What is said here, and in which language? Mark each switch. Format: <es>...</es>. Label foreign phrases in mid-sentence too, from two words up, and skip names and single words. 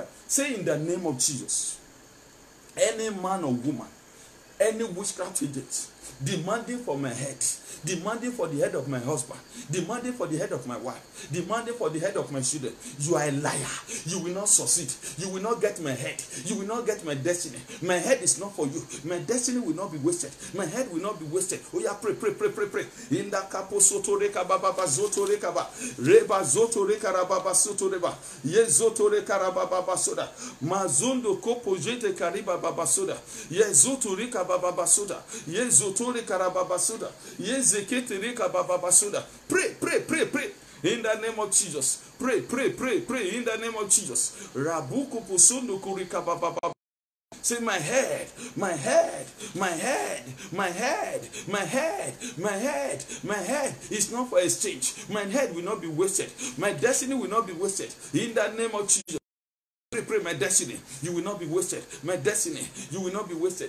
<en>Say, in the name of Jesus, any man or woman, any witchcraft agent demanding for my head, demanding for the head of my husband, demanding for the head of my wife, demanding for the head of my children, you are a liar. You will not succeed. You will not get my head. You will not get my destiny. My head is not for you. My destiny will not be wasted. My head will not be wasted. Oh yeah, pray, pray, pray, pray, pray. In the capo soto reka baba zoto reka ba reba zoto reka rababa soto reba ye zoto reka rababa soda mazundo kopo jete kariba baba soda ye zoto reka baba soda ye zoto reka rababa soda ye zekete reka baba soda. Pray, pray, pray, pray. In the name of Jesus. Pray, pray, pray, pray. In the name of Jesus. Rabuku pusundo kurika baba. Say, my head, my head, my head, my head, my head, my head, my head is not for exchange. My head will not be wasted. My destiny will not be wasted. In the name of Jesus. Pray, pray, my destiny, you will not be wasted. My destiny, you will not be wasted.</en>